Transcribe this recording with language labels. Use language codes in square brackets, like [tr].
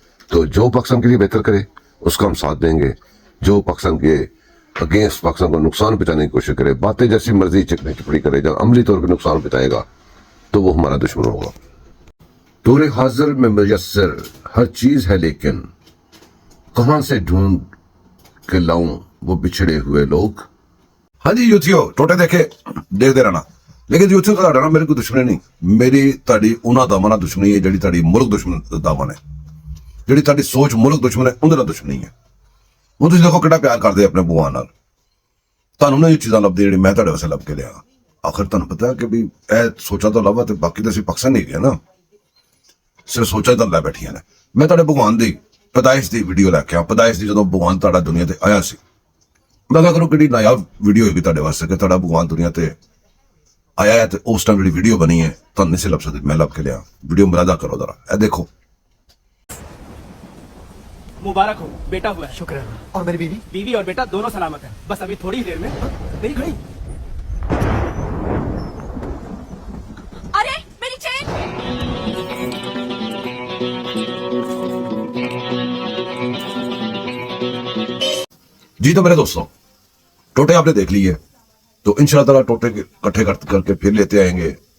[hi] तो जो पाकिस्तान के लिए बेहतर करे उसका हम साथ देंगे, जो पाकिस्तान के अगेंस्ट पाकिस्तान को नुकसान पहुंचाने की कोशिश करे, बातें जैसी मर्जी चिकनी चुपड़ी करे, जब अमली तौर पर नुकसान पहुंचाएगा तो वो हमारा दुश्मन होगा। तोरे हाजिर में मुयस्सर हर चीज है, लेकिन कहां से ढूंढ के लाऊं वो बिछड़े हुए लोग। हाँ जी यूथियो, टोटे देखते रहना, लेकिन यूथियो [pa] ਤੁਹਾਡਾ ਨਾ ਮੇਰੇ ਕੋਈ ਦੁਸ਼ਮਣੀ ਨਹੀਂ, ਮੇਰੀ ਤੁਹਾਡੀ ਉਹਨਾਂ ਦਾਵਾਂ ਨਾਲ ਦੁਸ਼ਮਣੀ ਹੈ ਜਿਹੜੀ ਤੁਹਾਡੀ ਮੁਲਕ ਦੁਸ਼ਮਣ ਦਾਵਾਂ ਨੇ, ਜਿਹੜੀ ਤੁਹਾਡੀ ਸੋਚ ਮੁਲਕ ਦੁਸ਼ਮਣ ਹੈ ਉਹਦੇ ਨਾਲ ਦੁਸ਼ਮਣੀ ਹੈ। ਹੁਣ ਤੁਸੀਂ ਦੇਖੋ ਕਿੰਨਾ ਪਿਆਰ ਕਰਦੇ ਆਪਣੇ ਭਗਵਾਨ ਨਾਲ, ਤੁਹਾਨੂੰ ਨਾ ਇਹ ਚੀਜ਼ਾਂ ਲੱਭਦੀ ਜਿਹੜੀ ਮੈਂ ਤੁਹਾਡੇ ਵਾਸਤੇ ਲੱਭ ਕੇ ਲਿਆ। ਆਖਰ ਤੁਹਾਨੂੰ ਪਤਾ ਕਿ ਵੀ ਇਹ ਸੋਚਾਂ ਤੋਂ ਇਲਾਵਾ ਤੇ ਬਾਕੀ ਤਾਂ ਅਸੀਂ ਪਾਕਿਸਤਾਨ ਨਹੀਂ ਗਏ ਨਾ, ਸਿਰਫ ਸੋਚਾਂ ਤਾਂ ਲੈ ਬੈਠੀਆਂ ਨੇ। ਮੈਂ ਤੁਹਾਡੇ ਭਗਵਾਨ ਦੀ ਪੈਦਾਇਸ਼ ਦੀ ਵੀਡੀਓ ਲੈ ਕੇ ਆ, ਪੈਦਾਇਸ਼ ਦੀ ਜਦੋਂ ਭਗਵਾਨ ਤੁਹਾਡਾ ਦੁਨੀਆ ਤੇ ਆਇਆ ਸੀ। ਮੈਂ ਕਿਹਾ ਕਰੋ ਕਿਹੜੀ ਨਾਯਾਬ ਵੀਡੀਓ ਹੋਏਗੀ ਤੁਹਾਡੇ ਵਾਸਤੇ ਕਿ ਤੁਹਾਡਾ ਭਗਵਾਨ ਦੁਨੀਆ ਤੇ ਆਇਆ ਹੈ, ਤੇ ਉਸ ਟਾਈਮ ਜਿਹੜੀ ਵੀਡੀਓ ਬਣੀ ਹੈ ਤੁਹਾਨੂੰ ਨਹੀਂ ਸੀ ਲੱਭ ਸਕਦੀ, ਮੈਂ ਲੱਭ ਕੇ ਲਿਆ। ਵੀਡੀਓ ਮੁਲਾਜ਼ਾ ਕਰੋ जरा, ਇਹ ਦੇਖੋ। [hi] मुबारक हो, बेटा हुआ है। शुक्र है। और मेरी बीवी? बीवी और बेटा दोनों सलामत है। बस अभी थोड़ी ही देर में मेरी घड़ी। अरे मेरी चेन! जी तो मेरे दोस्तों, टोटे आपने देख लिए, तो इंशाल्लाह ताला टोटे इकट्ठे करके फिर लेते आएंगे।